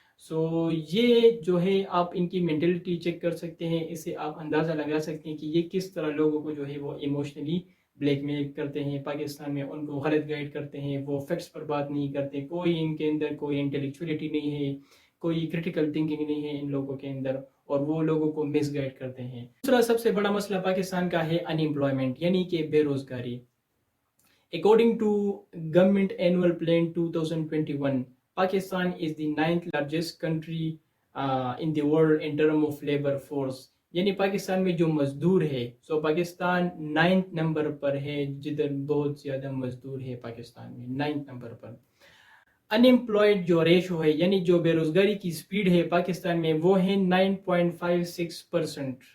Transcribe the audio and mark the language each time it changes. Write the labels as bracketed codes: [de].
[ur] سو یہ جو ہے آپ ان کی مینٹلٹی چیک کر سکتے ہیں, اس سے آپ اندازہ لگا سکتے ہیں کہ یہ کس طرح لوگوں کو جو ہے وہ ایموشنلی بلیک میل کرتے ہیں. پاکستان میں ان کو غلط گائیڈ کرتے ہیں, وہ فیکٹس پر بات نہیں کرتے, کوئی ان کے اندر کوئی انٹلیکچولیٹی نہیں ہے, کوئی کرٹیکل تھنکنگ نہیں ہے ان لوگوں کے اندر, اور وہ لوگوں کو مس گائیڈ کرتے ہیں. دوسرا سب سے بڑا مسئلہ پاکستان کا ہے ان ایمپلائمنٹ, یعنی کہ بے روزگاری. [en] According to Government Annual Plan 2021, Pakistan is the 9th largest country in the world in terms of labor force. [ur] یعنی پاکستان میں جو مزدور ہے, سو پاکستان 9th نمبر پر ہے, جدھر بہت زیادہ مزدور ہے پاکستان میں 9th نمبر پر. ان ایمپلائڈ جو ریشو ہے, یعنی جو بے روزگاری کی سپیڈ ہے پاکستان میں, وہ ہے 9.56%.